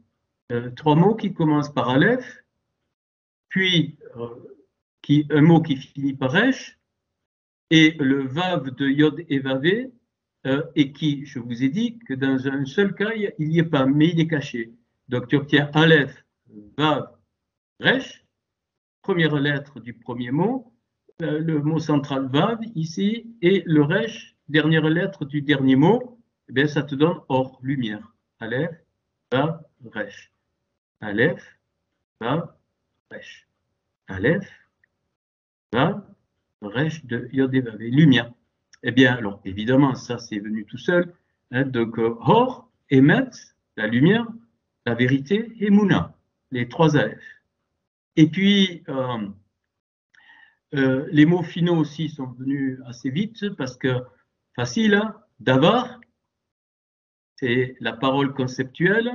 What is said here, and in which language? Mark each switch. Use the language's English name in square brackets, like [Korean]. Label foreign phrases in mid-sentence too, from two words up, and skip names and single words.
[French] 3 mots qui commencent par Aleph, puis un mot qui finit par Resh, et le Vav de Yod et Vavé, et qui, je vous ai dit que dans un seul cas, il n'y est pas, mais il est caché. Donc, tu obtiens Aleph, Vav, Resh, première lettre du premier mot, le mot central Vav ici, et le Resh, dernière lettre du dernier mot. Eh bien, ça te donne Or, lumière. Aleph, Vav, Resh. Aleph, Vav, Resh. Aleph, Vav, Resh de Yod et Vav, lumière. Eh bien, alors, évidemment, ça, c'est venu tout seul. Hein, donc, Or, Emet, la lumière, la vérité, et Mouna, les 3 Aleph. Et puis, les mots finaux aussi sont venus assez vite parce que, facile, hein, Davar, c'est la parole conceptuelle.